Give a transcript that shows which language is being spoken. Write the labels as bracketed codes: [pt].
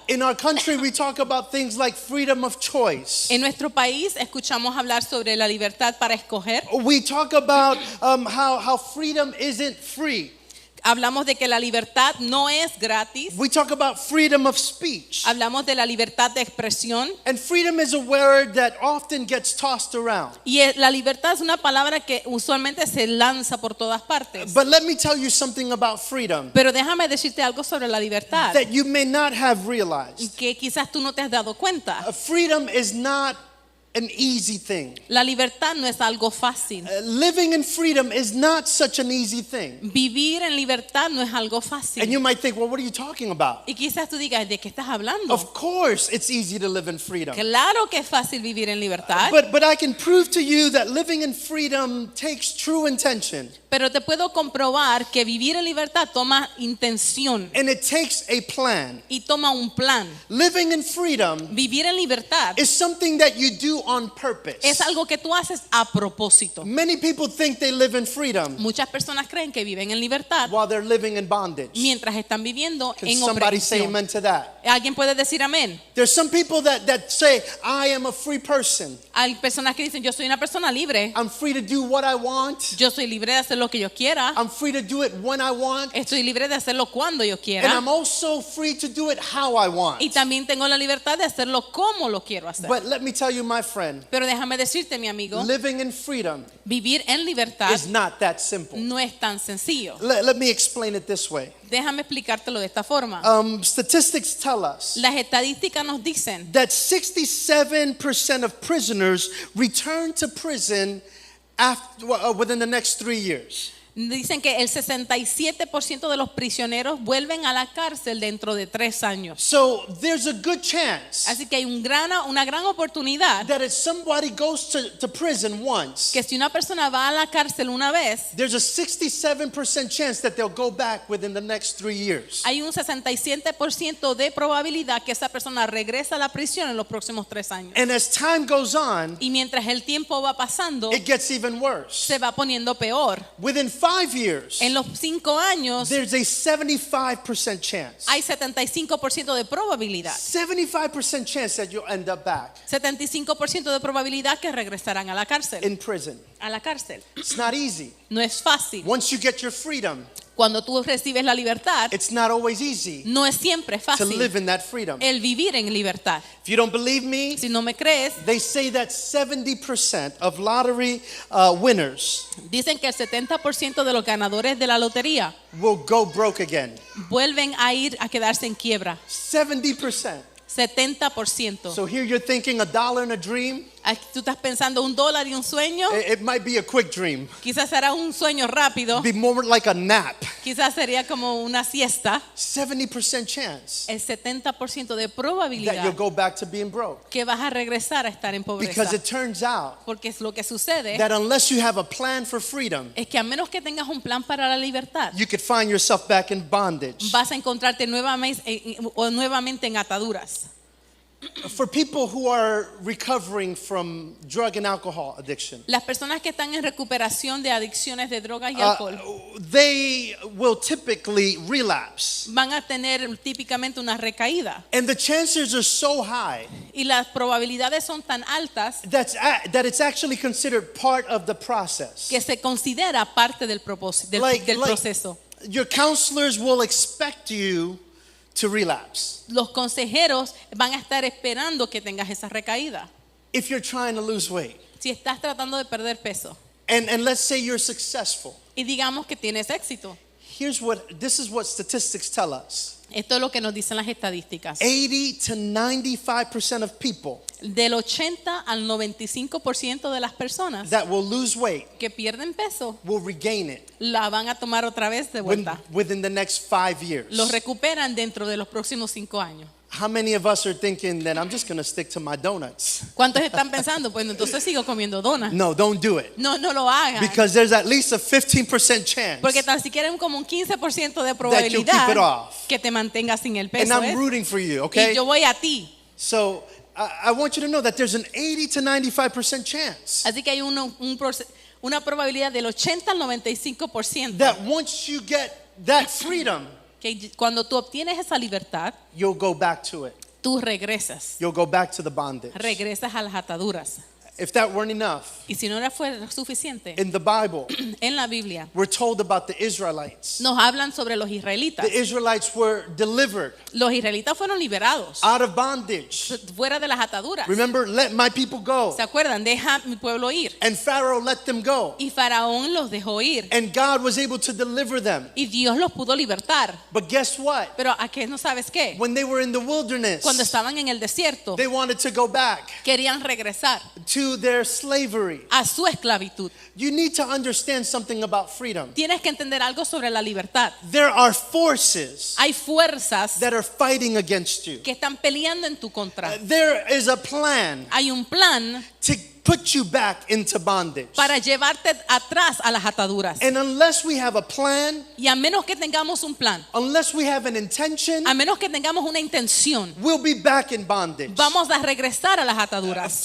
[en] In our country, we talk about things like freedom of choice. [es] En nuestro país escuchamos hablar sobre la libertad para escoger. [en] We talk about how freedom isn't free. [es] Hablamos de que la libertad no es gratis. [en] We talk about freedom of speech. [es] Hablamos de la libertad de expresión. [en] And freedom is a word that often gets tossed around. [es] Y la libertad es una palabra que usualmente se lanza por todas partes. [en] But let me tell you something about freedom [es] Pero déjame decirte algo sobre la libertad [en] that you may not have realized. [es] que quizás tú no te has dado cuenta. [en] Freedom is not an easy thing. [es] La libertad no es algo fácil. [en] Living in freedom is not such an easy thing. [es] Vivir en libertad no es algo [en] And [es] fácil. [en] you might think, well, what are you talking about? [es] Y quizás tú digas, ¿de qué estás hablando? [en] Of course, it's easy to live in freedom. [es] Claro que es fácil vivir en libertad, [en] But I can prove to you that living in freedom takes true intention. [es] pero te puedo comprobar que vivir en libertad toma intención [en] And it takes a plan. [es] y toma un plan. [en] Living in freedom [es] Vivir en libertad [en] is something that you do on purpose. [es] es algo que tú haces a propósito. [en] Many people think they live in freedom [es] Muchas personas creen que viven en libertad [en] while they're living in bondage. [es] mientras están viviendo [en] Can [es] en [en] somebody say [es] opresión. [en] amen to that? [es] ¿Alguien puede decir amén? [en] There's some people that say, I am a free person. [es] Hay personas que dicen, yo soy una persona libre. [en] I'm free to do what I want. [es] Yo soy libre de hacer lo que yo quiera. [en] I'm free to do it when I want. [es] Estoy libre de hacerlo cuando yo [en] And [es] quiera. [en] I'm also free to do it how I want. [es] Y también tengo la libertad de hacerlo como lo quiero hacer. [en] But let me tell you, my friend, [es] Pero déjame decirte, mi amigo, [en] living in freedom [es] vivir en libertad [en] is not that simple. [es] no es tan sencillo. [en] Let me explain it this way. [es] Déjame explicártelo de esta forma. [en] Statistics tell us [es] Las estadísticas nos dicen [en] that 67% of prisoners return to prison within the next 3 years. [es] Dicen que el 67% de los prisioneros vuelven a la cárcel dentro de 3 años. [en] So there's a good chance [es] Así que hay una gran oportunidad [en] that if somebody goes to prison once, [es] que si una persona va a la cárcel una vez, [en] there's a 67% chance that they'll go back within the next 3 years. [es] hay un 67% de probabilidad que esa persona regresa a la prisión en los próximos 3 años. [en] And as time goes on, [es] Y mientras el tiempo va pasando, [en] it gets even worse. [es] se va poniendo peor. [en] Within 5 years, [es] En los 5 años [en] there's a 75% chance. [es] hay 75% de probabilidad. [en] 75% chance that you'll end up back [es] 75% de probabilidad que regresarán a la cárcel. [en] in prison. [es] A la cárcel. [en] It's not easy. [es] No es fácil. [en] Once you get your freedom, [es] Cuando tú recibes la libertad, [en] it's not always easy [es] no es siempre [en] to [es] fácil [en] live in that freedom. [es] el vivir en libertad. [en] If you don't believe me, [es] Si no me crees, [en] they say that 70% of lottery winners [es] dicen que el 70% de los ganadores de la lotería [en] will go broke again. [es] vuelven a ir a quedarse en quiebra. [en] 70%. [es] 70%. [en] So here you're thinking $1 in a dream. [es] Aquí tú estás pensando $1 y un sueño. [en] It might be a quick dream. [es] Quizás será un sueño rápido. [en] Be more like a nap. [es] Quizás sería como una siesta. [en] 70% chance [es] El 70% de [en] that [es] probabilidad [en] you'll go back to being broke. [es] que vas a regresar a estar en pobreza. [en] Because it turns out [es] Porque es lo que sucede [en] that unless you have a plan for freedom, [es] es que a menos que tengas un plan para la libertad, [en] you could find yourself back in bondage. [es] vas a encontrarte nuevamente en ataduras. [en] For people who are recovering from drug and alcohol addiction, [es] Las personas que están en recuperación de adicciones de drogas y alcohol [en] they will typically relapse. [es] van a tener típicamente una recaída. [en] And the chances are so high [es] Y las probabilidades son tan altas [en] that it's actually considered part of the process. [es] que se considera parte del propósito, del proceso. [en] Your counselors will expect you to relapse. [es] Los consejeros van a estar esperando que tengas esa recaída. [en] If you're trying to lose weight, [es] Si estás tratando de perder peso [en] and let's say you're successful, [es] y digamos que tienes éxito, [en] this is what statistics tell us. [es] esto es lo que nos dicen las estadísticas. [en] 80 to 95% of people [es] Del 80 al 95% de las personas [en] that will lose weight [es] que pierden peso [en] will regain it [es] la van a tomar otra vez de vuelta. [en] within the next 5 years. [es] Los recuperan dentro de los próximos 5 años. [en] How many of us are thinking that I'm just going to stick to my donuts? [es] ¿Cuántos están pensando? Pues entonces sigo comiendo donas. [en] No, don't do it. [es] No, no lo hagan. [en] Because there's at least a 15% chance. [es] Porque tan siquiera hay como un 15% de [en] keep it [es] probabilidad [en] off. [es] que te mantengas sin el [en] And [es] peso. [en] I'm rooting for you, [es] Y [en] okay? [es] yo voy a ti. [en] So I want you to know that there's an 80 to 95% chance [es] Así que hay una probabilidad del 80 al 95% [en] that once you get that freedom, [es] que cuando tú obtienes esa libertad, [en] you'll go back to it. [es] tú regresas. [en] You'll go back to the bondage. [es] Regresas a las ataduras. [en] If that weren't enough, [es] Y si no era fuera suficiente, [en] in the Bible, [es] en la Biblia [en] we're told about the Israelites. [es] nos hablan sobre los israelitas. [en] The Israelites were delivered [es] Los israelitas fueron liberados [en] out of bondage. [es] fuera de las ataduras. [en] Remember, let my people go. [es] ¿Se acuerdan? Deja mi pueblo ir. [en] And Pharaoh let them go. [es] Y Faraón los dejó ir. [en] And God was able to deliver them. [es] Y Dios los pudo libertar. [en] But guess what? [es] Pero ¿a qué no sabes qué? [en] When they were in the wilderness, [es] Cuando estaban en el desierto, [en] they wanted to go back [es] querían regresar [en] to their slavery. [es] a su esclavitud. [en] You need to understand something about freedom. [es] Tienes que entender algo sobre la libertad. [en] There are forces [es] Hay fuerzas [en] that are fighting against you. [es] que están peleando en tu contra. [en] There is a plan [es] Hay un plan [en] to put you back into bondage. [es] para llevarte atrás a las ataduras. [en] And unless we have a plan, [es] Y a menos que tengamos un plan, [en] unless we have an intention, [es] a menos que tengamos una intención, [en] we'll be back in bondage. [es] vamos a regresar a las ataduras.